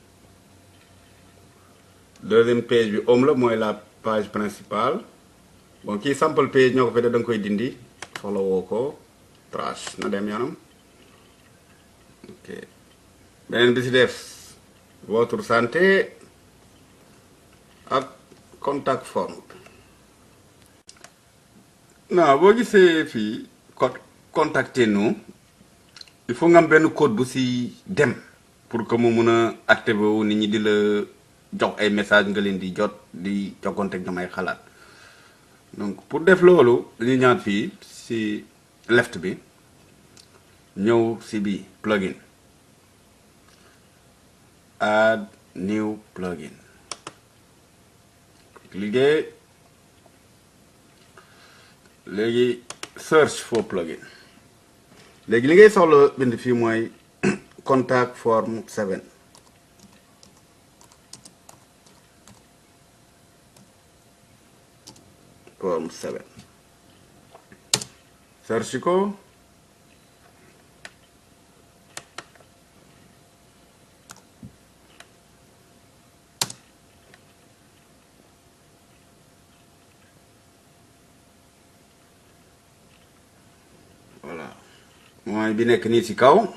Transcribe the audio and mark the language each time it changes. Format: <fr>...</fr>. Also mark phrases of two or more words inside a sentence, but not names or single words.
<fr>deuxième page</fr> <wo>bi home la mooy</wo> <fr>la page principale</fr> <wo>bon kii</wo> <en>sample page</en> <wo>ñoo ko fi def da nga koy dindi soxla woo ko trash na dem yoonam ok beneen bi ci def</wo> <fr>votre santé</fr> <wo>ak</wo> <en>contact form</en> <wo>non boo gisee fii</wo> <fr>contacter nous il faut</fr> <wo>nga am benn code bu ci dem</wo> <fr>pour que</fr> <wo>mu mun a activer wu nit ñi di la jox ay message nga leen di jot di jokkante ak ñoom ay xalaat</wo> <fr>donc pour</fr> <wo>def loolu dañuy ñaat fii ci left bi ñëw ci bi plugin</wo> <en>add new plugin</en> <wo>liggéey léegi</wo> <en>search for plugin</en> <wo>léegi li ngay soxla bind fii mooy contact form 7 form 7 search ko voilà mooy bi nekk nii ci kaw</wo>